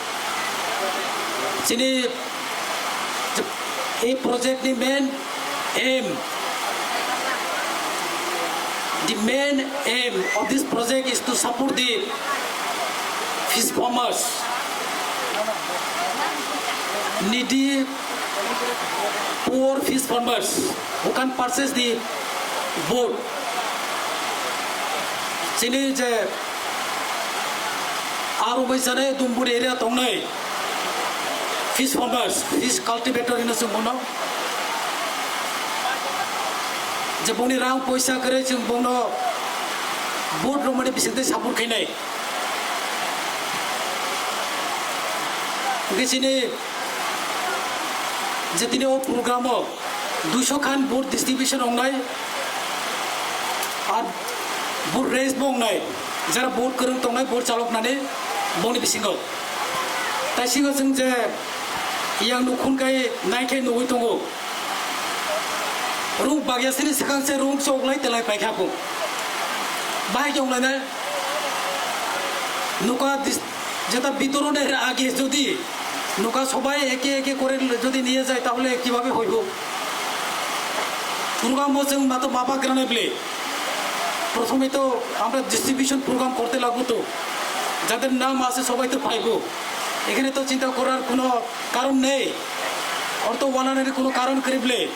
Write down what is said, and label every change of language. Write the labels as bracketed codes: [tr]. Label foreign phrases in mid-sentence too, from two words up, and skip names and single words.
[en] Sini a project the main aim of this project is to support the fish farmers, needy, poor fish farmers who can purchase the boat. [trp] Sini je aru baisane Dumbur area tongnai [en] fish farmers, fish cultivator [trp] ina sumbono. Je boni rang poisa kare jeng bono boat romani bisinte sabur khainai. Di sini jetini o program 200 khan [en] boat distribution [trp] ongnai ar [en] boat race [trp] bongnai jara boat kerung tongnai boat chalok nane boni bisingo tai singo jeng je yang nukhun kai naikai noi tongo rung bagyasini sekang se rung soklai telai pai khapo bai jonglai na [bn] nuka যেটা বিতরণের আগে যদি নৌকা সবাই একে একে করে যদি নিয়ে যায় তাহলে কিভাবে হইব প্রোগ্রাম বলছে মাত্র বাবা গ্রামে বলে প্রথমে তো আমরা [en] distribution program [bn] করতে লাগবো তো যাদের নাম আছে সবাই তো পাইব এখানে তো চিন্তা করার কোনো কারণ নেই অর্থ বানানোর কোনো কারণ করিবলে